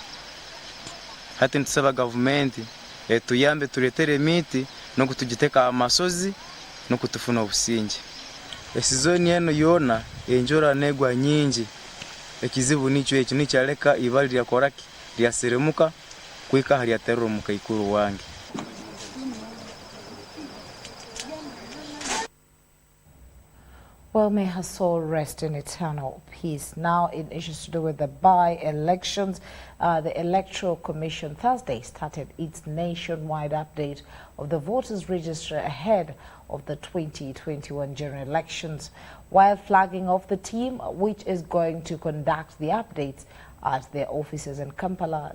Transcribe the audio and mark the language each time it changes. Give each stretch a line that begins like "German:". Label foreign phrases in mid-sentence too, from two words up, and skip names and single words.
Nyoro: Hati ntusaba gavumenti tuyambe tuletere miti no kutugiteka amasozi no kutufuna obusingi. Esizoni eno yona enjora negwa nyingi. Ekizibu nicho ekyo nikyaleka ibali lyakoraki lyaseremuka kuika lyateramuka ikuru wange.
English: Well, may her soul rest in eternal peace. Now, in issues to do with the by-elections, the Electoral Commission Thursday started its nationwide update of the voters' register ahead of the 2021 general elections, while flagging off the team which is going to conduct the updates at their offices in Kampala.